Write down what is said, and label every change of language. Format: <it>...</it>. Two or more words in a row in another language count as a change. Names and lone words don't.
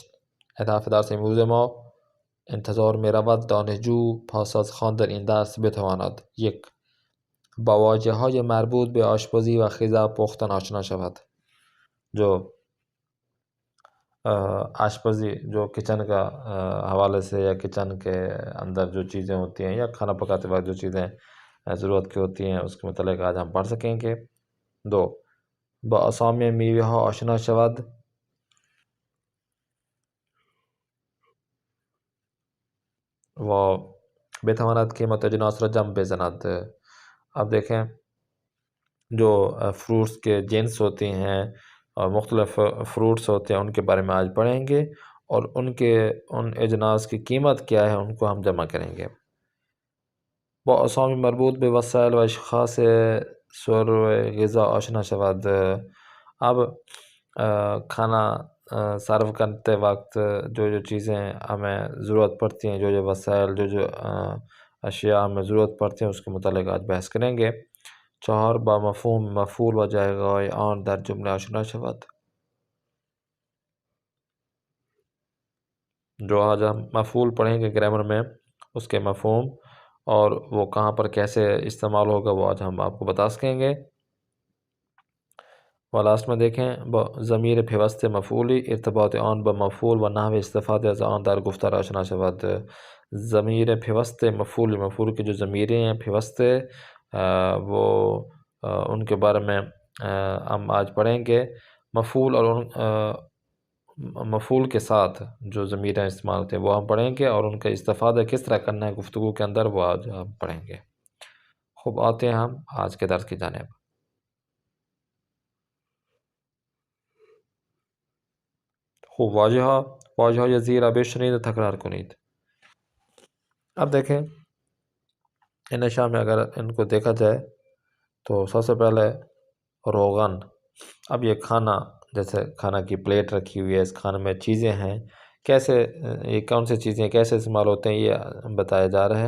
<fa>هدف درس امروز ما: انتظار می رود دانشجو پس از خواندن این درس بتواند: 1. با واژه های مربوط به آشپزی و غذا پختن آشنا شود.</fa> <ur>جو آشپزی جو کچن کا حوالے سے یا کچن کے اندر جو چیزیں ہوتی ہیں یا کھانا پکاتے وقت جو چیزیں ضرورت کی ہوتی ہیں اس کے متعلق آج ہم پڑھ سکیں گے. 2.</ur> <fa>با اسامی میوه ها آشنا شود و بتواند قیمت اجناس را جمع بزند.</fa> <ur>اب دیکھیں جو فروٹس کے جنس ہوتے ہیں اور مختلف فروٹس ہوتے ہیں ان کے بارے میں آج پڑھیں گے اور ان اجناس کی قیمت کیا ہے ان کو ہم جمع کریں گے.</ur> <fa>با اسامی مربوط به وسائل و اشخاص سور غذا آشنا شود.</fa> <ur>اب کھانا سرو کرتے وقت جو چیزیں ہمیں ضرورت پڑتی ہیں، جو وسائل جو اشیاء ہمیں ضرورت پڑتی ہیں اس کے متعلق آج بحث کریں گے. 4.</ur> <fa>با مفہوم مفعول و جایگاه آن در جمله آشنا شود.</fa> <ur>جو آج ہم مفعول پڑھیں گے گرامر میں اس کے مفہوم اور وہ کہاں پر کیسے استعمال ہوگا وہ آج ہم آپ کو بتا سکیں گے.</ur> <fa>و</fa> <ur>لاسٹ میں دیکھیں</ur> <fa>ضمیر پیوست مفعولی ارتباط آن با مفعول و نحو استفاده از آن در گفتار آشنا شود.</fa> <ur>ضمیر پیوست مفعول کی جو ضمیریں ہیں پیوست وہ ان کے بارے میں ہم آج پڑھیں گے. مفعول اور مفعول کے ساتھ جو ضمیریں استعمال ہوتے ہیں وہ ہم پڑھیں گے اور ان کا استفادہ کس طرح کرنا ہے گفتگو کے اندر وہ آج ہم پڑھیں گے. خوب، آتے ہیں ہم آج کے درس کی جانب.</ur> <fa>خوب، واژه زیر را بشنید و تکرار کنید.</fa> <ur>اب دیکھیں ان اشیاء میں اگر ان کو دیکھا جائے تو سب سے پہلے روغن. اب یہ کھانا، جیسے کھانا کی پلیٹ رکھی ہوئی ہے، اس کھانے میں چیزیں ہیں، کیسے یہ کون سی چیزیں کیسے استعمال ہوتے ہیں یہ بتایا جا رہا ہے.</ur>